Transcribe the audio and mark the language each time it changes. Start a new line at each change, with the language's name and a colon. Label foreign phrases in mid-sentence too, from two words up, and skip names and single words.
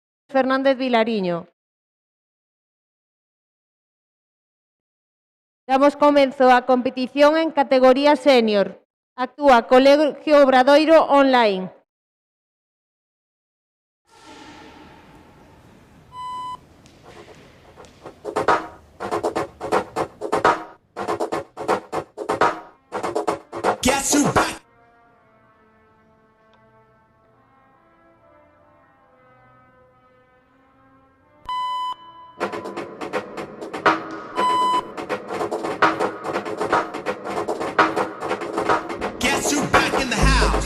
Galician: Fernández Vilariño. Damos comenzo á competición en categoría senior. Actúa Colegio Obradoiro Online.
English: Guess who back? Guess who back in the house?